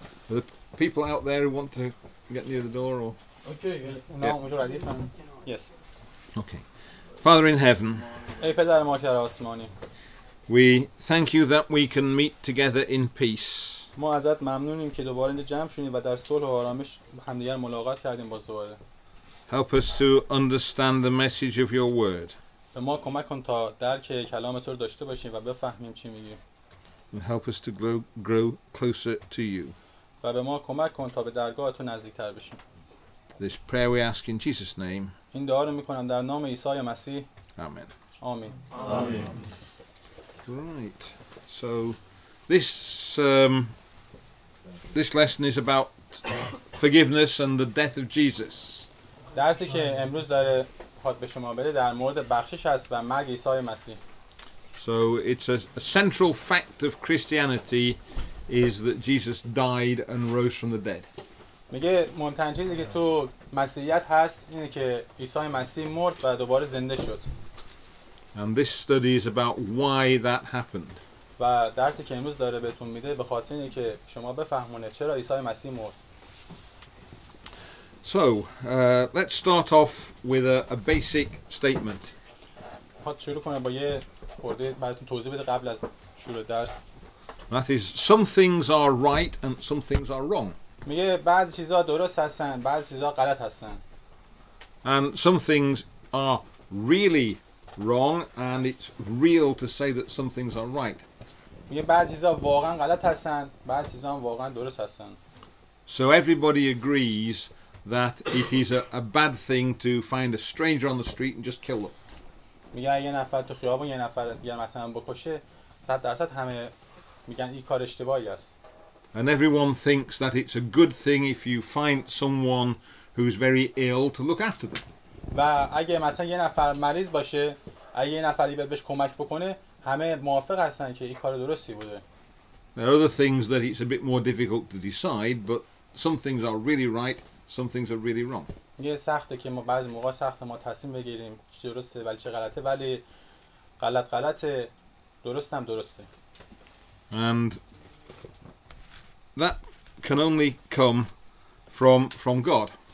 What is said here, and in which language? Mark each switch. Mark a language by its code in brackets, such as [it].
[en] Are the people out there who want to get near the door or? [fa] اونا اونجا ردیفن. Yes. [en] Okay. Father in heaven, [fa] ای پدر ما که در آسمانی [en] we thank you that we can meet together in peace. [fa] ما ازت ممنونیم که دوباره اینجا جمع شدیم و در صلح و آرامش همدیگر ملاقات کردیم باز دوباره. [en] Help us to understand the message of your word. [fa] به ما کمک کن تا درک کلام تو رو داشته باشیم و بفهمیم چی میگی. [en] And help us to grow closer to you. [fa] و به ما کمک کن تا به درگاه تو نزدیکتر بشیم. [en] This prayer we ask in Jesus' name. [fa] این دعا رو میکنم در نام عیسی مسیح. [en] Amen. [fa] آمین. [en] Right. So this lesson is about forgiveness and the death of Jesus. [fa] درسی که امروز داره خواد به شما بده در مورد بخشش است و مرگ عیسی مسیح. [en] So it's a central fact of Christianity is that Jesus died and rose from the dead. [fa] میگه مهمترین چیزی که تو مسیحیت هست اینه که عیسی مسیح مرد و دوباره زنده شد. [en] And this study is about why that happened. [fa] و درسی که امروز داره بهتون میده به خاطر اینه که شما بفهمونه چرا عیسی مسیح مرد. [en] So let's start off with a basic statement. [fa] خواهد شروع کنه با یه خورده براتون توضیح بده قبل از شروع درس. [en] That is, some things are right and some things are wrong. [fa] میگه بعضی چیزا درست هستن بعضی چیزا غلط هستن. [en] And some things are really wrong and it's real to say that some things are right. [fa] میگه بعضی چیزا واقعا غلط هستن بعضی چیزا هم واقعا درست هستن. [en] So everybody agrees that it is a bad thing to find a stranger on the street and just kill them. [fa] میگه یه نفر تو خیابون یه نفر دیگه مثلا بکشه 100% همه میگن این کار اشتباهی است. [en] And everyone thinks that it's a good thing if you find someone who's very ill to look after them. [fa] و اگه مثلا یه نفر مریض باشه اگه یه نفری بهش کمک بکنه همه موافق هستن که این کار درستی بوده. [en] There are other things that it's a bit more difficult to decide, but some things are really right, some things are really wrong. [fa] یه سخته که ما بعضی موقع سخته ما تصمیم بگیریم چه درسته ولی چه غلطه ولی غلطه درست هم درسته. [en] And that can only come from God.